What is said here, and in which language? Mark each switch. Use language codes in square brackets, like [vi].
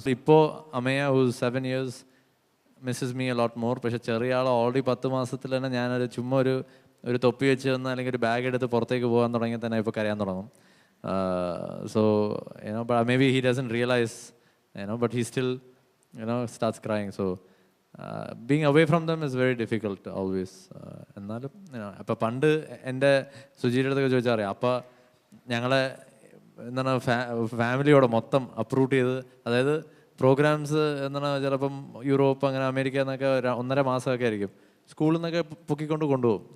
[en] So ഇപ്പോൾ Amaya who's 7 years misses me a lot more. [ml] പക്ഷേ ചെറിയ ആൾ ഓൾറെഡി 10 മാസത്തിൽ തന്നെ ഞാനൊരു ചുമ്മാ ഒരു തൊപ്പി വെച്ച് തന്ന അല്ലെങ്കിൽ ഒരു ബാഗ് എടുത്ത് പുറത്തേക്ക് പോകാൻ തുടങ്ങിയാൽ തന്നെ ഇപ്പോൾ കരയാൻ തുടങ്ങും. [en] So but maybe he doesn't realize, but he still starts crying. So being away from them is very difficult always. [ml] എന്നാലും അപ്പം പണ്ട് എൻ്റെ സുജിയുടെ അടുത്തൊക്കെ ചോദിച്ചാൽ അറിയാം, അപ്പം ഞങ്ങളെ എന്താണ് ഫാമിലിയോടെ മൊത്തം അപ്രൂവ് ചെയ്ത്, അതായത് പ്രോഗ്രാംസ് എന്താണ് ചിലപ്പം യൂറോപ്പ് അങ്ങനെ അമേരിക്ക എന്നൊക്കെ 1.5 മാസമൊക്കെ ആയിരിക്കും, സ്കൂളിൽ നിന്നൊക്കെ പൊക്കിക്കൊണ്ട് കൊണ്ടുപോകും.